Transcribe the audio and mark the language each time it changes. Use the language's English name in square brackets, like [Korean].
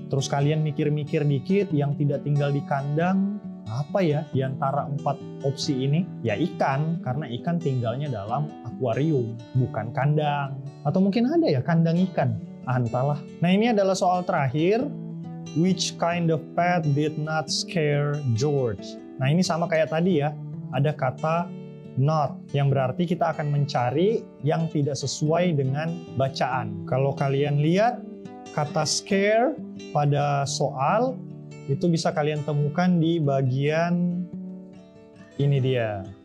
[Indonesian] Terus kalian mikir-mikir dikit, yang tidak tinggal di kandang, apa ya di antara 4 opsi ini? Ya ikan, karena ikan tinggalnya dalam akuarium, bukan kandang. Atau mungkin ada ya kandang ikan, entahlah. Nah, ini adalah soal terakhir. [English] Which kind of pet did not scare George? [Indonesian] Nah, ini sama kayak tadi ya, ada kata not, yang berarti kita akan mencari yang tidak sesuai dengan bacaan. Kalau kalian lihat kata scare pada soal, itu bisa kalian temukan di bagian ini dia.